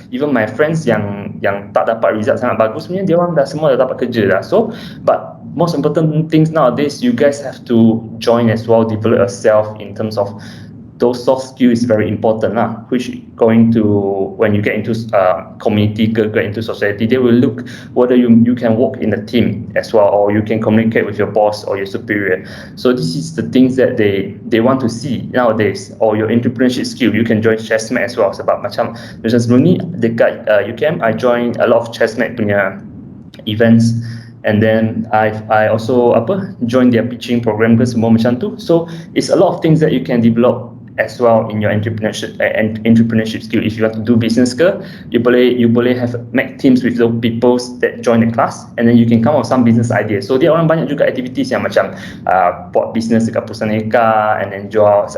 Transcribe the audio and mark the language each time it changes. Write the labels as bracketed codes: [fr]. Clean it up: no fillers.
[en] Even my friends [ms] yang tak dapat result sangat bagus punya, dia orang semua dah dapat kerja dah. [en] So but most important things nowadays, you guys have to join as well, develop yourself in terms of those soft skills is very important lah, which going to when you get into community, get into society, they will look whether you can work in a team as well, or you can communicate with your boss or your superior. So this is the things that they want to see nowadays. Or your entrepreneurship skill, you can join Chessmate as well. [ms] Sebab macam sebelum ni dekat UKM, [en] I join a lot of Chessmate [ms] punya [en] events. And then I also join their pitching program [ms] ke, semua macam tu. [en] So it's a lot of things that you can develop as well in your entrepreneurship skill. If you want to do business [ms] ke, [en] you [ms] boleh [en] make teams with those people that join the class, and then you can come up with some business ideas. [ms] So dia orang banyak juga [en] activities [ms] yang macam buat business dekat perusahaan Eka, [en] and then [ms] jual.